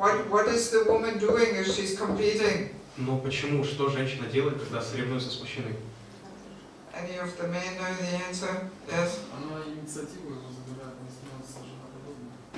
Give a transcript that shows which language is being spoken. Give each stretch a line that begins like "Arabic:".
English: What is the woman doing if she's competing?
Russian: Но почему? Что женщина делает, когда соревнуется с мужчиной?
English: Any of the men know the answer? Yes.
Russian: Она инициативу его забирает, не становится женоподобной.